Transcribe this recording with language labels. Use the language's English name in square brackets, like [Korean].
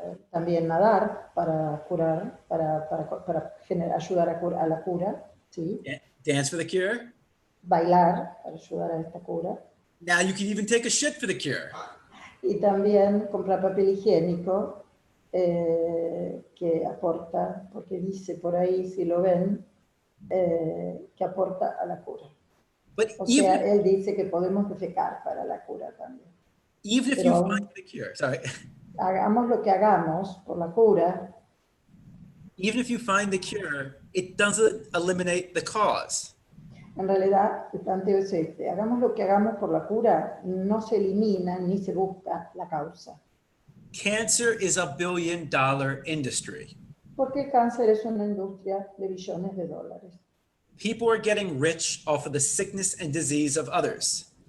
[Spanish] También nadar para curar, para ayudar a la cura, ¿sí? [English] Dance for the cure. [Spanish] Bailar para ayudar a esta cura. [English] Now you can even take a shit for the cure. [Spanish] Y también comprar papel higiénico que aporta, porque dice por ahí, si lo ven, que aporta a la cura. O sea, él dice que podemos defecar para la cura también. [English] Even if you find the cure, sorry. [Spanish] Hagamos lo que hagamos por la cura. [English] Even if you find the cure, it doesn't eliminate the cause. [Spanish] En realidad, el planteo es este: hagamos lo que hagamos por la cura, no se elimina ni se busca la causa. [English] Cancer is a billion-dollar industry. [Spanish] Porque el cáncer es una industria de billones de dólares. [English] People are getting rich off of the sickness and disease of others.